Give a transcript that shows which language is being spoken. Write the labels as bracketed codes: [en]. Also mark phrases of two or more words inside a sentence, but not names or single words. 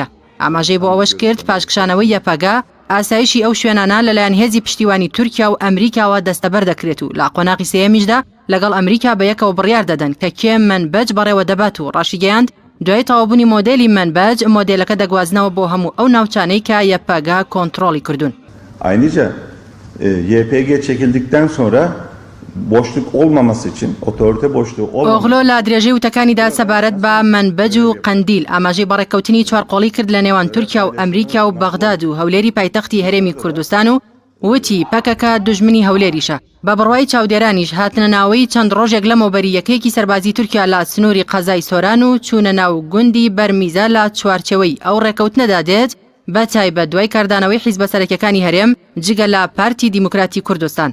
[ckb] ئاماژەی بۆ ئەوەش کرد پاشکشانەوەی یەپەگە ئاسایشی ئەو شوێنانە لەلایەن هێزی پشتیوانی تورکیا و ئەمریکاوە دەستەبەر دەکرێت و لە قۆناغی سێیەمیشدا لەگەڵ ئەمریکا بە یەکەوە بڕیار دەدەن کە کێ منبەج بەڕێوە دەبات و ڕاشیگەیاند دوای تەواوبوونی مۆدێلی منبەج مۆدێلەکە دەگوازنەوە بۆ هەموو ئەو ناوچانەی کە یەپەگە کۆنتڕۆڵی کردوون. [tr] Ayrıca YPG çekildikten sonra boşluk olmaması için otorite boşluğu olmaması [ckb] ئۆغڵۆ لە درێژەی وتەکانیدا سەبارەت بە منبەج و قەندیل ئاماژەی بەڕێکەوتنی چوارقۆڵی کرد لە نێوان تورکیا و ئەمریکا و بەغداد و هەولێری پایتەختی هەرێمی کوردستان و وتی پەکەکە دوژمنی هەولێریشە. بە بڕوای چاودێرانیش هاتنە ناوەی چەند ڕۆژێک لەمەوبەری یەکێکی سەربازی تورکیا لە سنووری قەزای سۆران و چوونە ناو گوندی بەرمیزە لە چوارچەوەی ئەو ڕێکەوتنەدا دێت بە تایبەت دوای کاردانەوەی حیزبە سەرەکیەکانی هەرێم جگە لە پارتی دیموکراتی کوردستان.